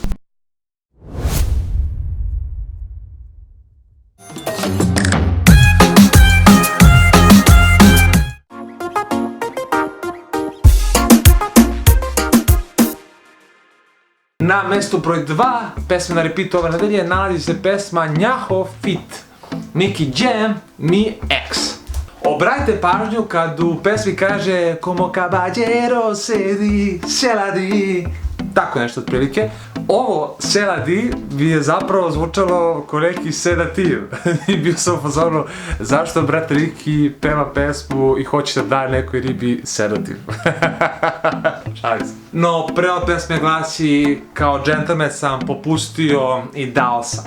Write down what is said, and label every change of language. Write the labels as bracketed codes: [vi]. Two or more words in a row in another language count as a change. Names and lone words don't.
[sr] Na mestu broj 2 pesme na repeat ove nedelje nalazi se pesma Njaho feat. Nicky Jam, Mi Ex. Obratite pažnju kad u pesmi kaže [es] Como caballero se la di. [sr] Tako nešto otprilike. Ovo [es] se la di [sr] bi je zapravo zvučalo ko neki sedativ. I bio sam u fazonu zašto brate Ricky peva pesmu i hoće da daje nekoj ribi sedativ. Šalim se. No, prva pesma glasi kao džentlmen sam popustio i dao sam.